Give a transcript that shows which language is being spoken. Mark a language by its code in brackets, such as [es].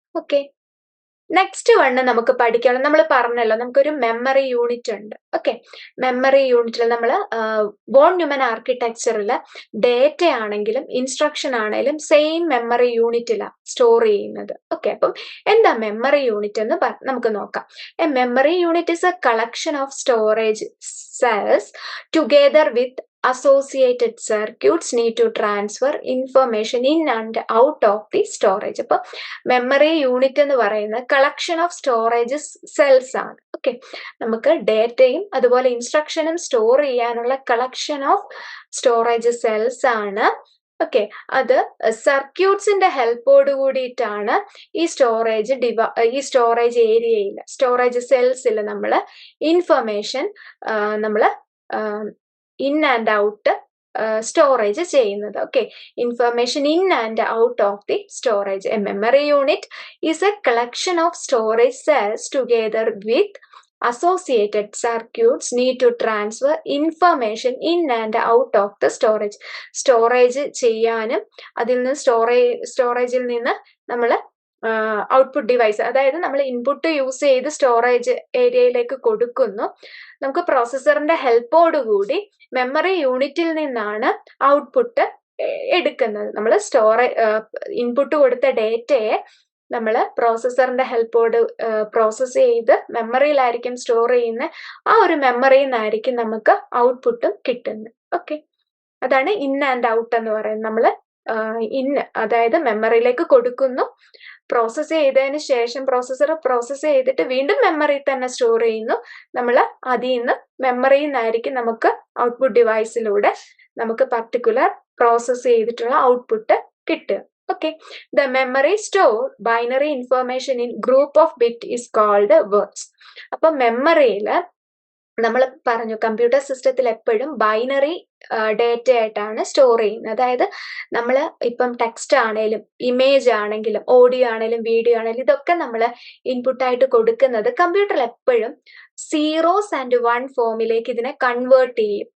[ml] Okay, next one നമുക്ക് പഠിക്കണം. നമ്മൾ പറഞ്ഞല്ലോ നമുക്കൊരു മെമ്മറി യൂണിറ്റ് ഉണ്ട്. ഓക്കെ, മെമ്മറി യൂണിറ്റിൽ നമ്മൾ വോൺ ന്യൂമൻ ആർക്കിടെക്ചറിൽ ഡേറ്റ ആണെങ്കിലും ഇൻസ്ട്രക്ഷൻ ആണെങ്കിലും സെയിം മെമ്മറി യൂണിറ്റിലാണ് സ്റ്റോർ ചെയ്യുന്നത്. ഓക്കെ, അപ്പം എന്താ മെമ്മറി യൂണിറ്റ് എന്ന് നമുക്ക് നോക്കാം. [en] A memory unit is a collection of storage cells together with associated circuits need to transfer information in and out of the storage. [ml] അപ്പോൾ memory unit എന്ന് പറയുന്നത് [en] collection of storage cells [ml] ആണ്. Okay, നമുക്ക് ഡേറ്റയും അതുപോലെ ഇൻസ്ട്രക്ഷനും store ചെയ്യാനുള്ള [en] collection of storage cells [ml] ആണ്. Okay, അത് സർക്യൂട്ട്സിന്റെ ഹെൽപ്പോട് കൂടിയിട്ടാണ് ഈ സ്റ്റോറേജ് ഏരിയയിൽ സ്റ്റോറേജ് സെൽസിൽ നമ്മൾ ഇൻഫർമേഷൻ നമ്മൾ ഇൻ ആൻഡ് ഔട്ട് സ്റ്റോറേജ് ചെയ്യുന്നത്. [en] Okay, information in and out of the storage. A memory unit is a collection of storage cells together with associated circuits need to transfer information in and out of the storage. [ml] Storage ചെയ്യാനും അതിൽ നിന്ന് സ്റ്റോറേജിൽ നിന്ന് നമ്മൾ output device, അതായത് നമ്മൾ input use ചെയ്ത് storage ഏരിയയിലേക്ക് കൊടുക്കുന്നു. നമുക്ക് പ്രോസസ്സറിന്റെ ഹെൽപ്പോടുകൂടി മെമ്മറി യൂണിറ്റിൽ നിന്നാണ് ഔട്ട്പുട്ട് എടുക്കുന്നത്. നമ്മൾ ഇൻപുട്ട് കൊടുത്ത ഡേറ്റയെ നമ്മൾ പ്രോസസ്സറിന്റെ ഹെൽപ്പോട് പ്രോസസ് ചെയ്ത് മെമ്മറിയിലായിരിക്കും സ്റ്റോർ ചെയ്യുന്നത്. ആ ഒരു മെമ്മറിയിൽ നിന്നായിരിക്കും നമുക്ക് ഔട്ട്പുട്ടും കിട്ടുന്നത്. ഓക്കെ, അതാണ് ഇൻ ആൻഡ് ഔട്ട് എന്ന് പറയുന്നത്. നമ്മൾ അതായത് മെമ്മറിയിലേക്ക് കൊടുക്കുന്നു, പ്രോസസ് ചെയ്തതിന് ശേഷം പ്രോസസ്സർ പ്രോസസ് ചെയ്തിട്ട് വീണ്ടും മെമ്മറിയിൽ തന്നെ സ്റ്റോർ ചെയ്യുന്നു. നമ്മൾ അതിൽ നിന്ന് മെമ്മറിയിൽ നിന്നായിരിക്കും നമുക്ക് ഔട്ട്പുട്ട് ഡിവൈസിലൂടെ നമുക്ക് പർട്ടിക്കുലർ പ്രോസസ് ചെയ്തിട്ടുള്ള ഔട്ട്പുട്ട് കിട്ടുക. [en] Okay, the memory store binary information in group of bit is called words. [ml] അപ്പൊ മെമ്മറിയിൽ നമ്മൾ പറഞ്ഞു കമ്പ്യൂട്ടർ സിസ്റ്റത്തിൽ എപ്പോഴും ബൈനറി ഡേറ്റ ആയിട്ടാണ് സ്റ്റോർ ചെയ്യുന്നത്. അതായത് നമ്മൾ ഇപ്പം ടെക്സ്റ്റ് ആണെങ്കിലും ഇമേജ് ആണെങ്കിലും ഓഡിയോ ആണെങ്കിലും വീഡിയോ ആണെങ്കിലും ഇതൊക്കെ നമ്മൾ ഇൻപുട്ടായിട്ട് കൊടുക്കുന്നത് കമ്പ്യൂട്ടറിൽ എപ്പോഴും സീറോസ് ആൻഡ് വൺ ഫോമിലേക്ക് ഇതിനെ കൺവേർട്ട് ചെയ്യും.